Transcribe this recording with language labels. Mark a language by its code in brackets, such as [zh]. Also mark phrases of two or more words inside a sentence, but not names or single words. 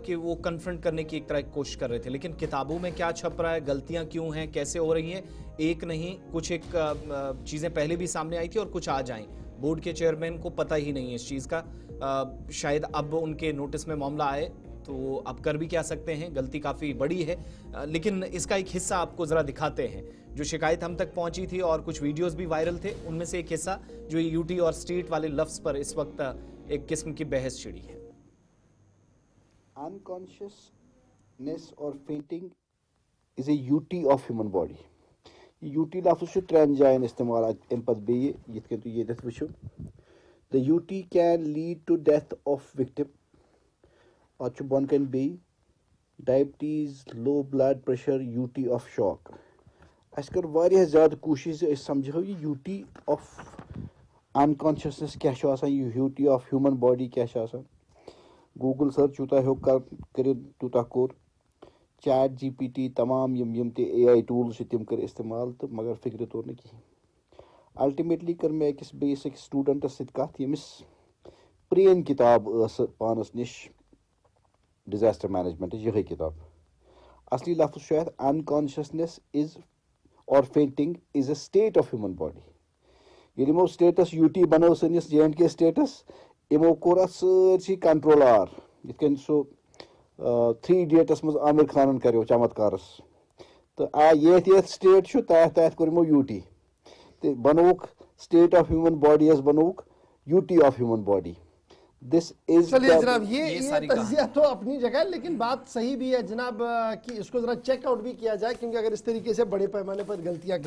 [ur] کہ وہ کنفرنٹ کرنے کی ایک طرح کوشش کر رہے تھے، لیکن کتابوں میں کیا چھپ رہا ہے، غلطیاں کیوں ہیں، کیسے ہو رہی ہیں، ایک نہیں کچھ ایک چیزیں پہلے بھی سامنے آئی تھی اور کچھ آ جائیں، بورڈ کے چیئرمین کو پتہ ہی نہیں ہے اس چیز کا، شاید اب ان کے نوٹس میں معاملہ آئے تو اب کر بھی کیا سکتے ہیں، غلطی کافی بڑی ہے، لیکن اس کا ایک حصہ آپ کو ذرا دکھاتے ہیں جو شکایت ہم تک پہنچی تھی، اور کچھ ویڈیوز بھی وائرل تھے، ان میں سے ایک حصہ جو یوٹی اور اسٹیٹ والے لفظ پر اس وقت ایک قسم کی بحث چھڑی ہے۔ [en] Unconsciousness or fainting is a UT of human body. [ks] UT لفظ چھُ ترٛٮ۪ن جایَن استعمال اَمہِ پتہٕ بیٚیہِ یِتھ کٔنۍ تُہۍ ییٚتٮ۪تھ وٕچھِو. [en] The UT can lead to death of victim. [ks] اَتھ چھُ بۄن کَنۍ بیٚیہِ ڈایبٹیٖز، [en] low blood pressure, UT of shock. [ks] اَسہِ کٔر واریاہ زیادٕ کوٗشِش زِ أسۍ سمجھو یہِ [en] UT of unconsciousness [ks] کیٛاہ چھُ آسان، یہِ [en] UT of human body [ks] کیٛاہ چھُ آسان. [en] Google search [ks] یوٗتاہ ہیوٚک کٔرِتھ تیوٗتاہ کوٚر، چیٹ GPT تمام یِم تہِ [en] AI tools [ks] چھِ تِم کٔرۍ استعمال، تہٕ مگر فِکرِ توٚر نہٕ کِہیٖنۍ. الٹِمیٹلی کٔر مےٚ بیٚیِس أکِس سٹوٗڈنٛٹس سۭتۍ کَتھ ییٚمِس پرٛٲنۍ کِتاب ٲس پانَس نِش [en] disaster management [ks] یِہے کِتاب. اَصلی لفظ چھُ اَتھ [en] unconsciousness is or fainting is a state of human body. [ks] ییٚلہِ یِمو سٹیٹس UT بنٲو سٲنِس J&K سٹیٹس، یِمو کوٚر اَتھ سٲرسٕے کنٹرول آر، یِتھ کٔنۍ سُہ 3 Idiots منٛز عامر خانن کریو چمتکارس، تہٕ یتھ سٹیٹ چھُ تتھ کوٚر یِمو UT تہٕ بنووُکھ [en] state of human body [ks] یس بنووُکھ [en] UT of human body. [ur] چلیے جناب یہ تجزیہ تو اپنی جگہ، لیکن بات صحیح بھی ہے جناب کہ اس کو ذرا [en] check out [ur] بھی کیا جائے، کیونکہ اگر اس طریقے سے بڑے پیمانے پر غلطیاں